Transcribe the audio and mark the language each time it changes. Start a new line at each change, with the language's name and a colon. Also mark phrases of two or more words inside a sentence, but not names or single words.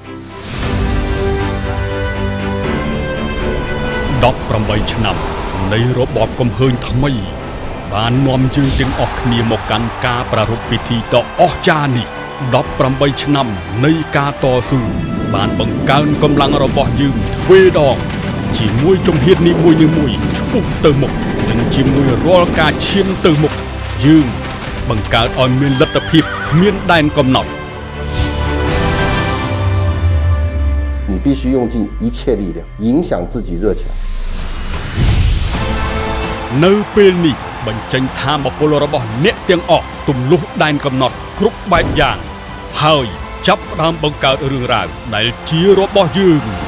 Khmer: 18 ឆ្នាំនៃរបបកំហើញថ្មីបាននាំយើងទាំងអស់គ្នាមកកាន់ការប្រារព្ធពិធីដ៏អស្ចារ្យនេះ18ឆ្នាំនៃការតស៊ូបានបង្កើនកម្លាំងរបស់យើងទ្វេដងជាមួយជំហាននីមួយៗឆ្ពោះទៅមុខនិងជាមួយរាល់ការឈានទៅមុខយើងបង្កើតឲ្យមានលទ្ធភាពគ្មានដែនកំណត់
Chinese: 你必须用尽一切力量影响自己热情。
Khmer: នៅពេលនេះបញ្ចេញថាមពលរបស់អ្នកទាំងអស់ទម្លុះដែនកំណត់គ្រប់បែបយ៉ាងហើយចាប់ផ្ដើមបង្កើតរឿងរ៉ាវដែលជារបស់យើង